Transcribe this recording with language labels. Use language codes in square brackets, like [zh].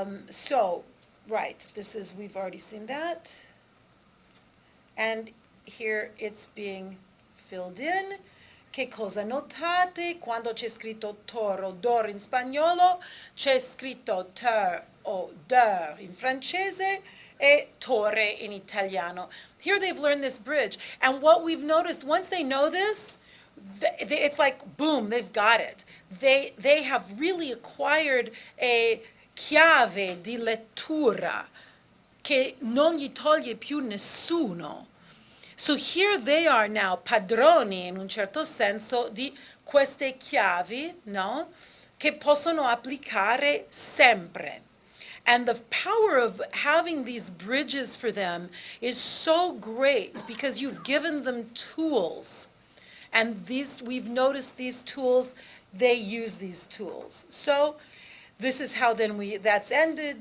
[en] So, right, this is, we've already seen that. And here it's being filled in. [it] Che cosa notate? Quando c'è scritto toro, d'oro in spagnolo, c'è scritto ter o der in francese, e torre in italiano. [en] Here they've learned this bridge. And what we've noticed, once they know this, it's like, boom, they've got it. They have really acquired a [it] chiave di lettura che non gli toglie più nessuno. [en] So here they are now [it] padroni in un certo senso di queste chiavi, no? Che possono applicare sempre. [en] And the power of having these bridges for them is so great because you've given them tools. And we've noticed these tools, they use these tools. So this is how then that's ended.